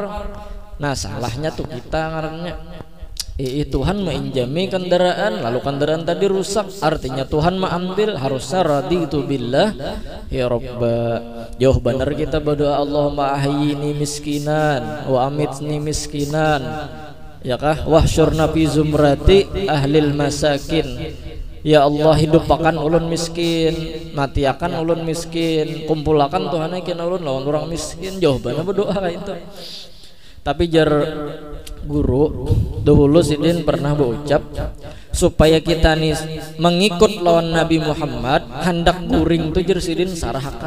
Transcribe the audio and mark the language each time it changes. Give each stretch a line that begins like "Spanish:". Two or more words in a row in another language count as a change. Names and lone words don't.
Banjar: Nah salahnya tuh kita ngarannya. Tuhan menginjami kendaraan, lalu kendaraan tadi rusak, artinya Tuhan mengambil. Harusnya
Arabic: رضيت بالله يا ربا.
Banjar: Jauh benar kita berdoa
Arabic: اللهم أحيني مسكينا وأمتني مسكينا
Banjar: ya kah,
Arabic: واحشرنا في زمرة أهل المساكين.
Banjar: Ya Allah hidupakan ulun miskin, matiakan ulun miskin, kumpulakan Tuhan aikin ulun lawan orang miskin. Jawabannya berdoa kayak itu. Tapi jar guru dahulu sidin pernah berucap supaya kita nih mengikut lawan Nabi Muhammad, hendak guring tuh jersidin sarahakan.